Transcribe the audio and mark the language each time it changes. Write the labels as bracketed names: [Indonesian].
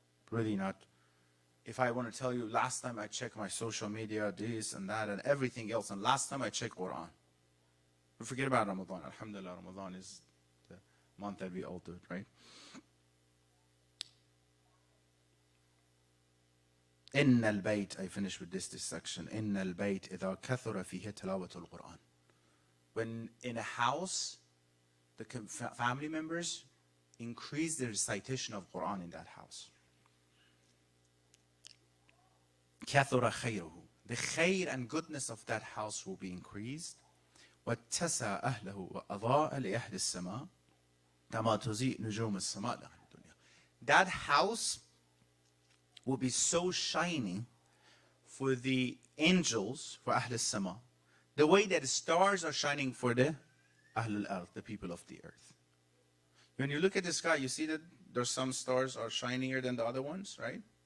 [English] Really not. If I want to tell you, last time I checked my social media, this and that and everything else, and last time I checked Quran. We forget about Ramadan. Alhamdulillah, Ramadan is month that we all do it, right? [Arabic] إن البيت, [English] I finish with this section. [Arabic] إن البيت إذا كثر فيه تلاوة القرآن. [English] When in a house, the family members increase the recitation of Quran in that house. [Arabic] كثر خيره. [English] The khair and goodness of that house will be increased. [Arabic] واتسع أهله وأضاء لأهل السماء كما تضيء نجوم السماء لأهل الدنيا. [English] That house will be so shiny for the angels, for Ahl al-Sama, the way that the stars are shining for the Ahl al-Ard, the people of the earth. When you look at the sky, you see that there's some stars are shinier than the other ones, right?